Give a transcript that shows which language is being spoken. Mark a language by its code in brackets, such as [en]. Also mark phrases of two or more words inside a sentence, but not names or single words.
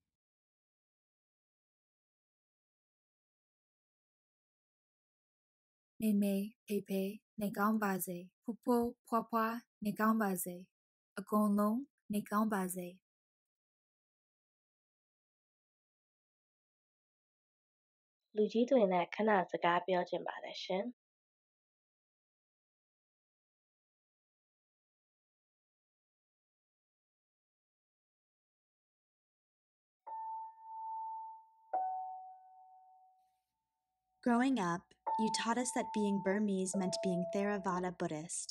[my] 妹妹ဖေဖေနေကောင်းပါစေဖိုးဖိုးဖွားဖွားနေကောင်းပါစေအကုန်လုံးနေကောင်းပါစေ လူကြီးတွေနဲ့ခဏစကားပြောချင်ပါတယ်ရှင် [en] Growing up, you taught us that being Burmese meant being Theravada Buddhist.